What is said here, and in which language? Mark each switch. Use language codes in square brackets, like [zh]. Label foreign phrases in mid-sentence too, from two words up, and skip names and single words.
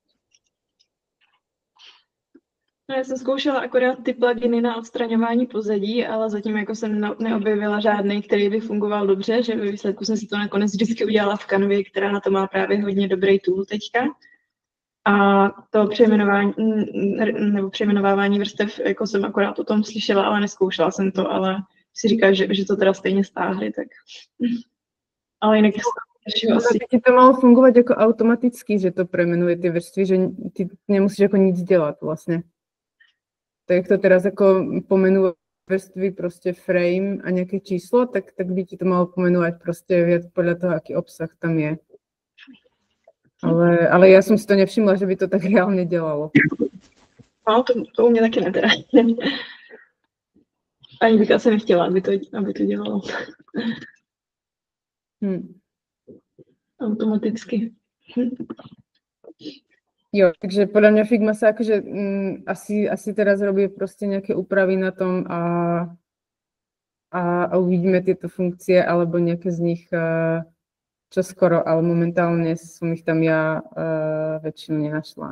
[cs] No, já jsem zkoušela akorát ty pluginy na odstraňování pozadí, ale zatím jako jsem neobjevila žádný, který by fungoval dobře, že ve výsledku jsem si to nakonec vždycky udělala v Canvě, která na to má právě hodně dobrý tool teďka. A to přejmenovávání vrstev, jako jsem akorát o tom slyšela, ale neskoušela jsem to, ale si říká, že to teda stejně stáhli, tak... Ale jinak [sk] by ti to malo fungovať ako automaticky, že to premenuje tie vrstvy, že ty nemusíš ako [cs] nic dělat vlastně. [sk] Tak jak to teraz ako pomenuje vrstvy prostě frame a nějaké číslo, tak by ti to malo pomenovat prostě viac podľa toho, aký obsah tam je. [cs] Ale já jsem si to nevšimla, že by to tak reálně dělalo. No, to u mě taky ne teda. Ani bych asi nechtěla, aby to dělalo. Automaticky. Jo, [sk] takže podľa mňa Figma sa akože asi teraz robí prostě nejaké úpravy na tom a uvidíme tieto funkcie alebo nejaké z nich čoskoro, ale momentálne som ich tam ja väčšinu nenašla.